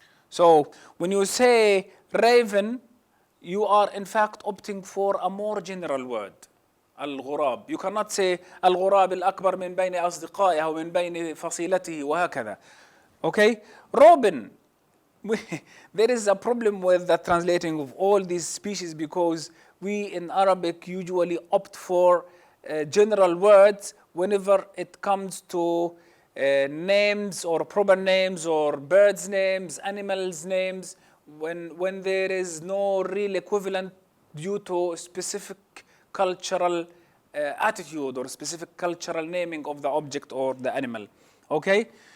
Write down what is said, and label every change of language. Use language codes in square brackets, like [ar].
[en] So when you say raven, you are in fact opting for a more general word. [ar] الغراب. [en] You cannot say [ar] الغراب الأكبر من بين أصدقائه أو من بين فصيلته وهكذا. [en] Okay? Robin. There is a problem with the translating of all these species because we in Arabic usually opt for general words whenever it comes to names or proper names or birds' names, animals' names, when there is no real equivalent due to specific cultural attitude or specific cultural naming of the object or the animal. Okay?